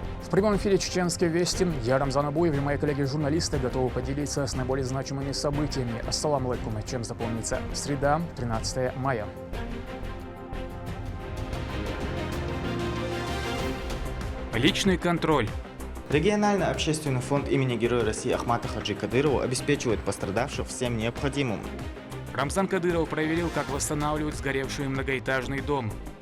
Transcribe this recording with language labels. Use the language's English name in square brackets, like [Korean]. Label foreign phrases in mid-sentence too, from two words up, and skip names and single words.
[Russian] В прямом эфире «Чеченские вести». Я Рамзан Абуев и мои коллеги-журналисты готовы поделиться с наиболее значимыми событиями. [Arabic] السلام عليكم. [Russian] Чем запомнится среда, 13 мая. Личный контроль. Региональный общественный фонд имени Героя России Ахмата Хаджи Кадырова обеспечивает пострадавших всем необходимым. Рамзан Кадыров проверил, как восстанавливают сгоревший многоэтажный дом.